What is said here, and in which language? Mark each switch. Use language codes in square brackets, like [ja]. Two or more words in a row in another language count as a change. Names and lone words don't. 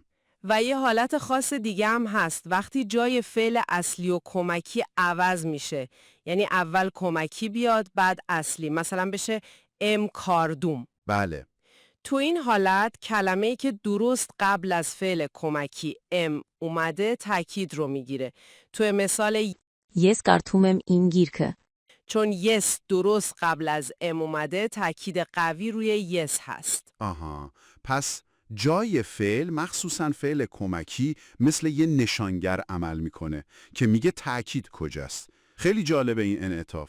[fa] و یه حالت خاص دیگه هم هست وقتی جای فعل اصلی و کمکی عوض میشه. یعنی اول کمکی بیاد بعد اصلی، مثلا بشه [hy] եմ կարդում. [fa] بله. تو این حالت کلمه‌ای که درست قبل از فعل کمکی ام اومده تأکید رو میگیره. تو مثال [hy] Ես կարդում եմ իմ գիրքը. [fa] چون یس درست قبل از ام اومده تأکید قوی روی یس هست. پس جای فعل، مخصوصاً فعل کمکی، مثل یه نشانگر عمل میکنه که میگه تأکید کجاست. خیلی جالبه این انعطاف.